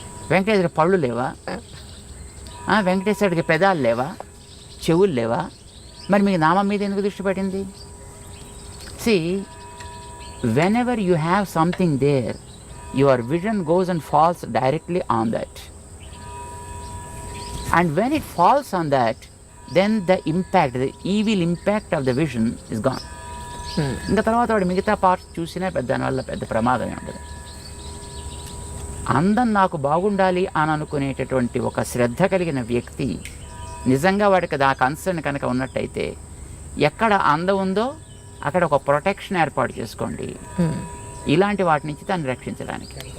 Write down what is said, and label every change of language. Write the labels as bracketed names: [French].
[Telugu] వెంకటేశ్వర పళ్ళు లేవా? వెంకటేశ్వరుడికి పెదాలు లేవా? చెవులు లేవా? మరి మీకు నామం మీద ఎందుకు దృష్టి పడింది? [English] See whenever you have something there, your vision goes and falls directly on that. And when it falls on that, then the impact, the evil impact of the vision is gone. [Telugu] ఇంకా తర్వాత వాడు మిగతా parts చూసినా దానివల్ల పెద్ద ప్రమాదమే ఉండదు. అందం నాకు బాగుండాలి అని అనుకునేటటువంటి ఒక శ్రద్ధ కలిగిన వ్యక్తి నిజంగా వాడికి ఆ కన్సర్న్ కనుక ఉన్నట్టయితే ఎక్కడ అందం ఉందో అక్కడ ఒక ప్రొటెక్షన్ ఏర్పాటు చేసుకోండి ఇలాంటి వాటి నుంచి దాన్ని రక్షించడానికి.